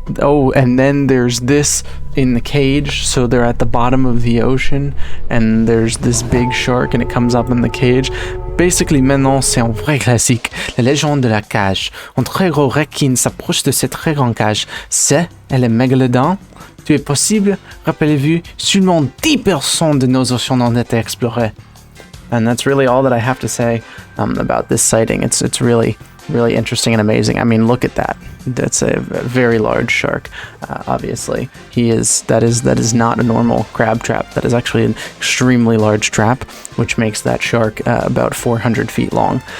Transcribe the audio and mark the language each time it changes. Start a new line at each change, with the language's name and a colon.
English: Oh, and then there's this in the cage, so they're at the bottom of the ocean, and there's this big shark, and it comes up in the cage.
French: Basically, maintenant, c'est un vrai classique, la légende de la cage. Un très gros requin s'approche de cette très grande cage. C'est le Megalodon. Tu es possible, rappelez-vous, seulement 10% de nos océans ont été explorés.
English: And that's really all that I have to say about this sighting. It's really interesting and amazing. I mean, look at that. That's a very large shark. Obviously, that is not a normal crab trap. That is actually an extremely large trap, which makes that shark about 400 feet long.